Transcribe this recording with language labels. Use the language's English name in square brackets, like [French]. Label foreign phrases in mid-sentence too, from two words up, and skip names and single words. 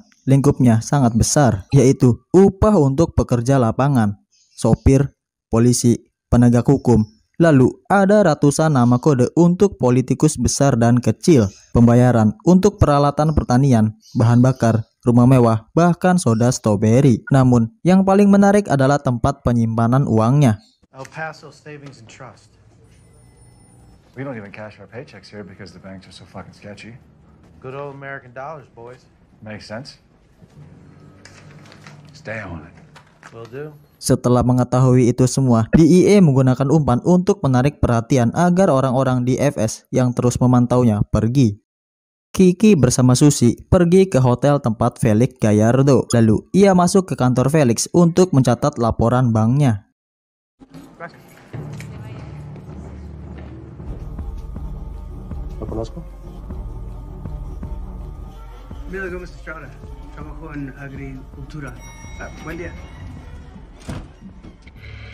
[Indonesian] Lingkupnya sangat besar, yaitu upah untuk pekerja lapangan, sopir, polisi, penegak hukum. Lalu ada ratusan nama kode untuk politikus besar dan kecil, pembayaran untuk peralatan pertanian, bahan bakar, rumah mewah, bahkan soda stroberi. Namun, yang paling menarik adalah tempat penyimpanan uangnya. [English] El Paso Savings and Trust. We don't even cash our paychecks here because the banks are so fucking sketchy. Good old American dollars, boys. Makes sense. Stay on it. Will do. [Indonesian] Setelah mengetahui itu semua, DEA menggunakan umpan untuk menarik perhatian agar orang-orang di FS yang terus memantaunya pergi. Kiki bersama Susi pergi ke hotel tempat Felix Gallardo. Lalu ia masuk ke kantor Felix untuk mencatat laporan banknya. [Spanish] ¿Lo conozco? Mira Gómez Estrada, trabajo en agricultura. Buen día.